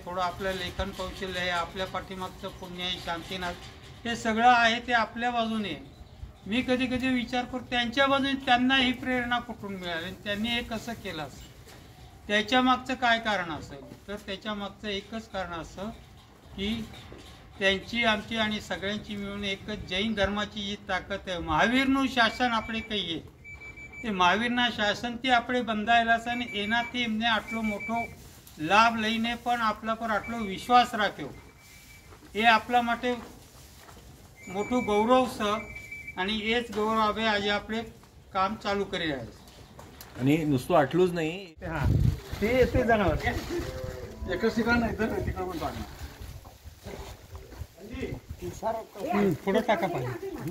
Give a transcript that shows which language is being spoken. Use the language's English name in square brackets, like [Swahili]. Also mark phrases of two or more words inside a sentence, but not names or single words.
[Marathi] थोडं आपलं लेखन कौशल्य आहे आपल्या पाठीमागचं पुण्य आहे शांतीनाथ हे सगळं आहे ते आपल्या बाजूने मी कधी कधी विचार करतो त्यांच्या बाजूने त्यांना ही प्रेरणा कुठून मिळाली त्यांनी हे कसं केलं असं त्याच्या मागचं काय कारण असेल तर त्याच्या मागचं एकच कारण असं की त्यांची आमची आणि सगळ्यांची मिळून एकच जैन धर्माची जी ताकद आहे [Gujarati] महावीरનું શાસન આપણે કહીએ તે મહાવીરના શાસનથી આપણે બંધાયેલા છે અને એનાથી એમને આટલો મોટો લાભ લઈને પણ આપણા પર આટલો વિશ્વાસ રાખ્યો એ આપણા માટે મોટું ગૌરવ છે અને એ જ ગૌરવે આજે આપણે કામ ચાલુ કરી રહ્યા છીએ [Marathi] आणि नुसतं आटलूच नाही हां ते जनावर एकच ठिकाण नाही तर तिकडे पण टाकणार पुढे टाका पाहिजे